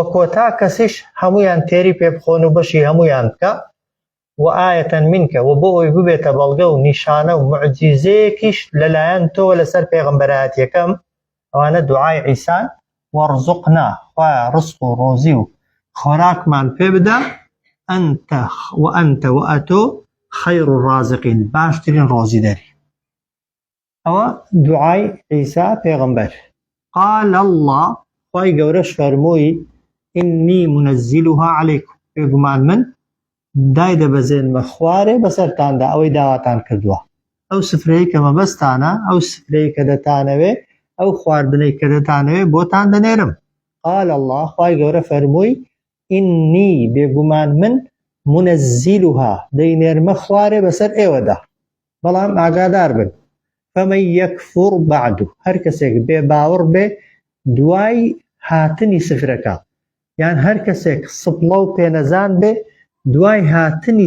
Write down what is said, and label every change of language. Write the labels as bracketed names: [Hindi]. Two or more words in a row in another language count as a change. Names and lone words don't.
[Central Kurdish] کۆتا کەسیش هەمویان تێری پێ بخۆن و بەشی هەمویان بکە و [Arabic] ئایەتەن منکە [Central Kurdish] و بۆ ئەوی ببێتە بەڵگە و نیشانە و موعجیزەیەکیش لەلایەن تۆ لەسەر پێغەمبەرایەتیەکەم ئەوانە دوعای عیسان وەرزوقنا خوایە ڕزق و ڕۆزی و خۆراکمان پێ بدە ئەنتە و ئەتۆ [Arabic] خەیر الرازقین [Central Kurdish] باشترین ڕۆزی دەری. ئەوە دوعای عیسا پێغەمبەر. [Arabic] قال الله [Central Kurdish] خوای گەورەش فەرمووی [Arabic] ئینی منەزیلها عەلەیکم [Central Kurdish] بێگومان من دای دەبەزێنمە خوارێ بەسەرتاندا ئەوەی داواتان کردووە ئەو سفرەیە کە مەبەستانە ئەو سفرەیە کە دەتانەوێ ئەو خواردنەی کە دەتانەوێ بۆتان دەنێرم. [Arabic] قال الله [Central Kurdish] خوای گەورە فەرمووی ئینی بێگومان من منەزیلها دەینێرمە خوارێ بەسەر ئێوەدا بەڵام ئاگادار بن [Arabic] فەمەن یەکفوڕ بەعدو [Central Kurdish] هەر کەسێک بێ باوەڕ بێ دوای هاتنی سفرەکە یان هەر کەسێک سپڵە و پێنەزان بێ دوای هاتنی